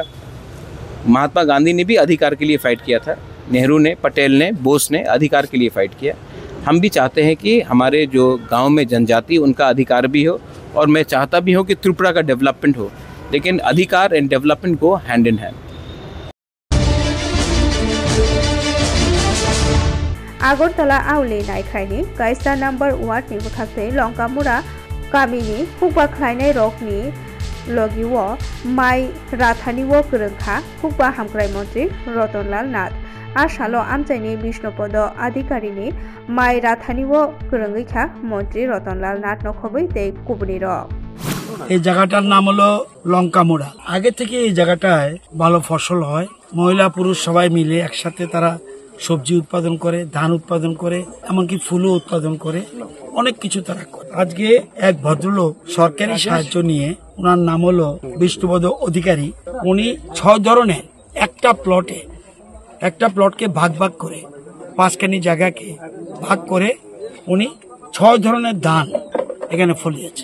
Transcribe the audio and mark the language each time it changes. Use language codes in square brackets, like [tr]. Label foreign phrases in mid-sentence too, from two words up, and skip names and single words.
[hi] महात्मा गांधी ने भी अधिकार के लिए फ़ाइट किया था, नेहरू ने, पटेल ने, बोस ने अधिकार के लिए फ़ाइट किया। हम भी चाहते हैं कि हमारे जो गांव में जनजाति उनका अधिकार भी हो, और मैं चाहता भी हूं कि त्रिपुरा का डेवलपमेंट हो, लेकिन अधिकार [en] and development [hi] को [en] hand in hand. [trp] आगरतला आवली नायखायनी कायसा नम्बर 1 नि बुथाखै लंकामुरा गामिनि हुकबा खायनाय रकनि लगिव माइ राथानिव गोरोंखा हुकबा हामग्राय मंत्री रतनलाल नाथ आसालो आमचाइनि विष्णुपद अधिकारिनि माइ राथानिव गोरोंखा मंत्री रतनलाल नाथ नखबै तै कुबनि र [bn] এই জায়গাটার নাম হলো লঙ্কামোড়া। আগে থেকে এই জায়গাটায় ভালো ফসল হয়, মহিলা পুরুষ সবাই মিলে একসাথে তারা সবজি উৎপাদন করে, ধান উৎপাদন করে, এমনকি ফুলও উৎপাদন করে, অনেক কিছু তারা করে। আজকে এক ভদ্রলোক সরকারি সাহায্য নিয়ে, ওনার নাম হলো বিষ্ণুপদ অধিকারী, উনি 6 ধরনের একটা প্লটকে ভাগ ভাগ করে 5খানি জায়গাকে ভাগ করে উনি 6 ধরনের ধান এখানে ফলিয়েছে।